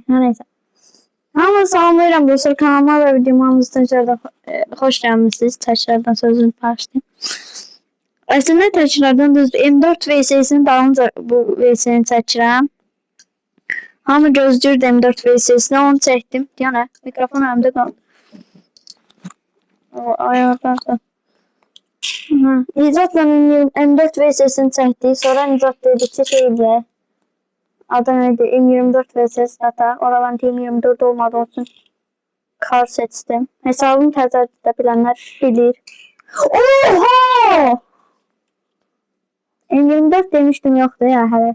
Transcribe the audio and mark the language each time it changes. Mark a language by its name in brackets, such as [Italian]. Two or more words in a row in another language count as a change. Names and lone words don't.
[Turkish] Her neyse. [Azerbaijani] Ama salamlayıram dostlar, [Turkish] kanalıma ve videoma tekrardan hoş gelmişsiniz. Tekrardan sözünü başlayayım. [Azerbaijani] Aslında tekrardan düz M4 VS'sini dalınca bu VS'ni çəkirəm. Hamı gözləyirdi M4 VS'sini, onu çəkdim. Yəni mikrofon əlimdə qaldı. O ayardan da. Nicatla M4 VS'sini çəkdik. Sonra Nicat dedi ki şeydi. [Turkish] Adı neydi? M24 VS data. Oradan M24 olmadığı için kar seçtim. [Azerbaijani] Hesabımı təzə edə bilənlər bilir. [Turkish] Oha! M24 demiştim, yoktu ya hələ.